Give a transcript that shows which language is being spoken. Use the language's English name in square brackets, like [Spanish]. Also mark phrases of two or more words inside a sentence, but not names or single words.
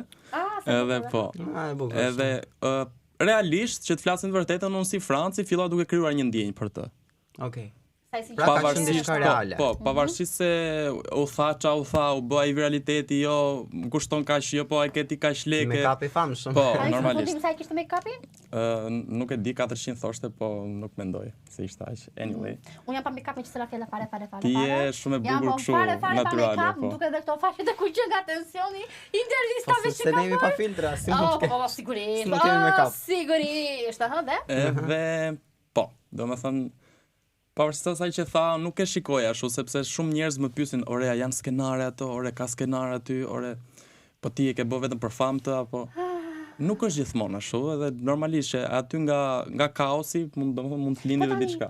[Albanian] Edhe po. Edhe realisht që të flasin të vërtetën, unë si Franci fillova duke krijuar një ndjenjë për të. Okej. Pavarësisht se u bë ai viraliteti, jo, kushton kaq, jo, po ai keti kaq lekë. Make-up i famshëm. Po, normalisht. Sa kishte make-upin? Nuk e di, 400 thoshte, po nuk mendoj se ishte aq. Anyway. Unë jam pa make-upin që s'la fjala fare. Ti je shumë e bukur kështu, natyrale, po. Duke edhe këto faqe të kuqe nga tensioni, intervistave që ka. Se ne jemi pa filtra, si mund të kemë. Sigurisht. Nuk kemi make-up. Sigurisht, dhe? Edhe Domethënë pavarësisht asaj që tha, nuk e shikoj ashtu sepse shumë njerëz më pyesin, "Ore, janë skenare ato, ore ka skenar aty, ore po ti e ke bë vetëm për famë të apo?" Nuk është gjithmonë ashtu, edhe normalisht që aty nga kaosi mund të lindi edhe diçka.